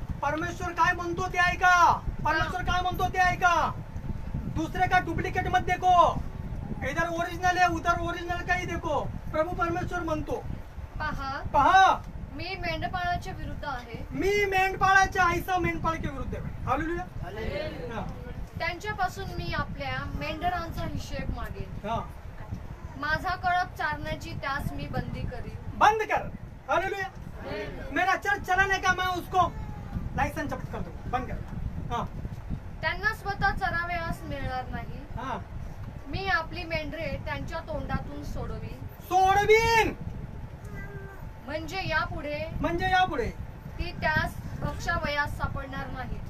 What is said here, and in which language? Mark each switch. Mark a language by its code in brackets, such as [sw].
[mr] परमेश्वर काय म्हणतो ते ऐका। परमेश्वर काय म्हणतो ते ऐका। [hi] दूसरे का डुप्लीकेट मत देखो, इधर ओरिजिनल है उधर ओरिजिनल का ही देखो। [mr] प्रभु परमेश्वर म्हणतो, पहा मी मेंढपाळाच्या विरुद्ध आहे। मी मेंढपाळाच्या [hi] ऐसा मेंढपाळ के [mr] विरुद्ध आहे। हालेलुया। हालेलुया। त्यांच्यापासून मी आपल्या मेंढरांचा हिशेब मागेन। [hi] हाँ। [mr] माझा कळप चारण्याची त्यास मी बंदी करीन। [hi] बंद कर। हालेलुया। मेरा चर्च चलाने का मैं उसको लाइसेंस जब्त कर दूंगा, बंद कर। हाँ। [mr] त्यांना स्वतः चरावयास मिळणार नाही। [hi] हाँ। [mr] मी आपली मेंढरे त्यांच्या तोंडातून सोडवीन। सोडवीन म्हणजे यापुढे ती त्यास भक्षावयास सापडणार नाही।